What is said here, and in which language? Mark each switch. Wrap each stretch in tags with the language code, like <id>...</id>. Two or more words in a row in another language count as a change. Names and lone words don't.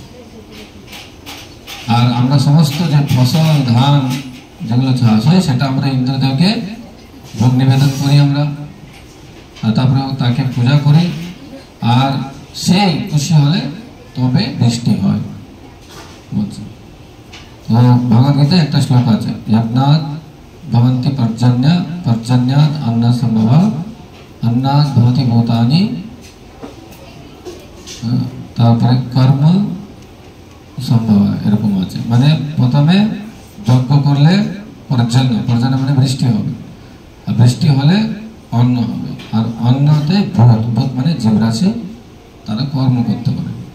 <bn>আর আমরা সমস্ত যে ফসল ধান যেগুলো চাষ হয় সেটা আমরা ইন্দ্রদেবকে ভোগ নিবেদন করি আমরা, আর তারপরে তাকে পূজা করি, আর সেই খুশি হলে তবে বৃষ্টি হয়। বলছি তো ভগবদ্গীতায় একটা শ্লোক আছে,</bn> <sa>यज्ञात् भवन्ति पर्जन्यात् अन्न सम्भव अन्नात् भवति भूतानि,</sa> <bn>তারপরে কর্ম সম্ভব এরকম আছে। মানে প্রথমে যজ্ঞ করলে পর্জন্য মানে বৃষ্টি হবে, আর বৃষ্টি হলে অন্ন হবে, আর অন্নতে ভূত মানে জীবরাশি তারা কর্ম করতে পারে।</bn>